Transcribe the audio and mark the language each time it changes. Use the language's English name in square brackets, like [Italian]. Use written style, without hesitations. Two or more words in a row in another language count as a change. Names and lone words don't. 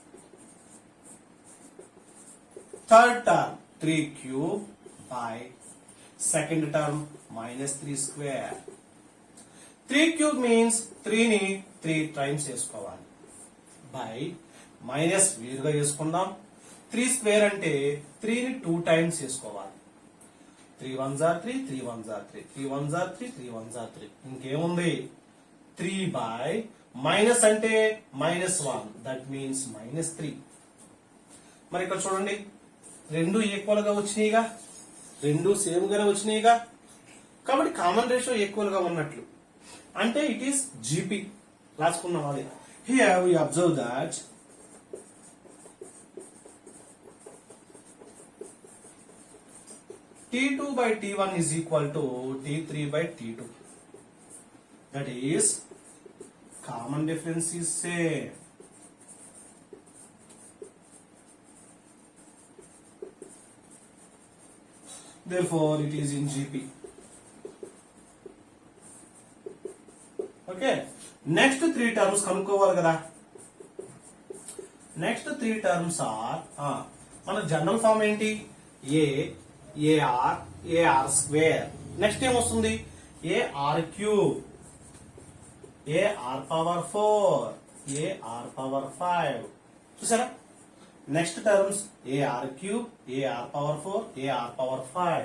[English] third term 3 cube by second term -3 square. 3 cube means 3 [Telugu] ని 3 టైమ్స్ వేసుకోవాలి. [English] by minus [Telugu] వేరుగా వేసుకుందాం. 3 స్క్వేర్ అంటే 3 ని 2 టైమ్స్ వేసుకోవాలి. [English] 3 1s are 3, 3 1s are 3, 3 1s are 3, 3 1s are 3. [Telugu] ఇంకేముంది? 3 [English] by minus [Telugu] అంటే -1, [English] that means -3. [Telugu] మరి ఇక్కడ చూడండి, రెండు ఈక్వల్ గా వచ్చినాయిగా, రెండు సేమ్ గానే వచ్చినాయిగా. కాబట్టి [English] common ratio equal [Telugu] గా ఉన్నట్లు, అంటే [English] it is GP. [Telugu] రాసుకున్నాం అది. [English] here we observe that T2 by T1 is equal to T3 by T2. That is, common difference is same. Therefore, it is in GP. Okay. Next 3 terms [Telugu] కనుక్కోవాలి కదా. [English] Next 3 terms are [Telugu] మన [English] general form [Telugu] ఏంటి? [English] AR square. [Telugu] నెక్స్ట్ ఏం వస్తుంది? [English] AR cube, AR power 4, AR power 5. చూసారా? next terms AR cube, AR power 4, AR power 5.